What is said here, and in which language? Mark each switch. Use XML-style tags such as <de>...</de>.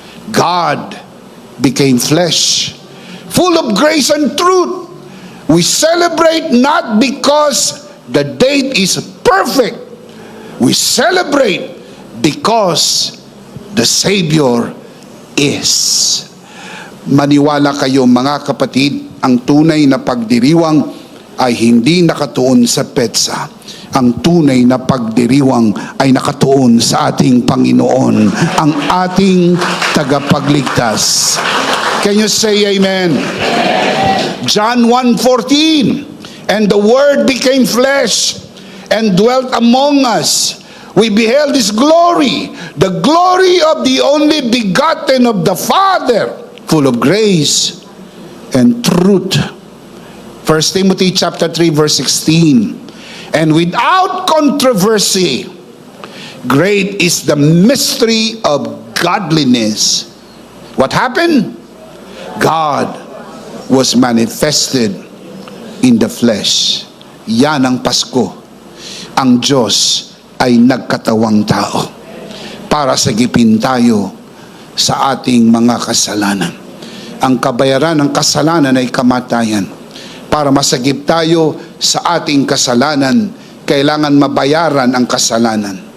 <en>God became flesh, full of grace and truth. We celebrate not because the date is perfect. We celebrate because the Savior is.</en> <tl>Maniwala kayo mga kapatid, ang tunay na pagdiriwang ay hindi nakatuon sa petsa. Ang tunay na pagdiriwang ay nakatuon sa ating Panginoon, ang ating tagapagligtas.</tl> <en>Can you say amen? John 1:14, and the Word became flesh and dwelt among us. We beheld His glory, the glory of the only begotten of the Father, full of grace and truth. 1 Timothy chapter 3 verse 16. And without controversy, great is the mystery of godliness. What happened? God was manifested in the flesh.</en> <tl>Yan ang Pasko. Ang Diyos ay nagkatawang tao para sagipin tayo sa ating mga kasalanan. Ang kabayaran ng kasalanan ay kamatayan. Para masagip tayo sa ating kasalanan, kailangan mabayaran ang kasalanan.</tl>